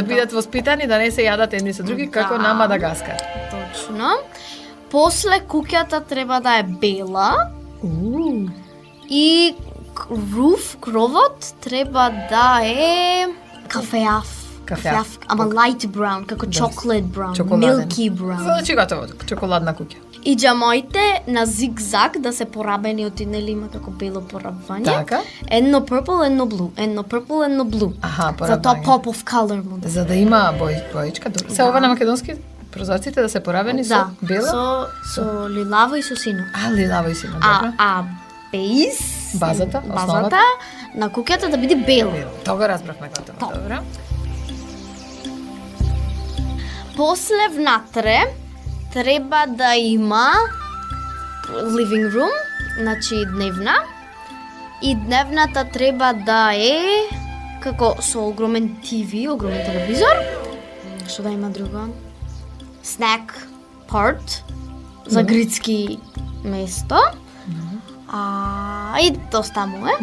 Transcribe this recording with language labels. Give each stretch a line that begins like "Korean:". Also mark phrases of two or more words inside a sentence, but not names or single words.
Macedonian: Да бидат воспитани, да не се јадат едни со други, како Да. на Мадагаскар. Точно. После куќата треба да е бела и кровот треба да е кафеав. Кафеав.
English: Ама light brown, како chocolate brown,
Macedonian: Чоколаден.
English: milky brown.
Macedonian: Значи готово, чоколадна куќа. И џамоите на зигзаг да се порабени од нели има како бело порабвање. Така. Едно purple, едно blue, едно purple, едно blue. Аха, За тоа порабање.
English: pop of color
Macedonian: му да. За да има боичка, добро. Се ова на македонски прозорците да се порабени со Да, бела? со лилаво и со сино. Лилаво и сино, добро. А бейс, Базата, основата? базата на куќата да биде бела. Тоа разбравме готово, добро. После внатре треба да има
English: living room,
Macedonian: значи дневна. И дневната треба да е како со огромен ТВ, огромен телевизор. Што да има друго?
English: Snack part
Macedonian: за грицки место. И доста му е.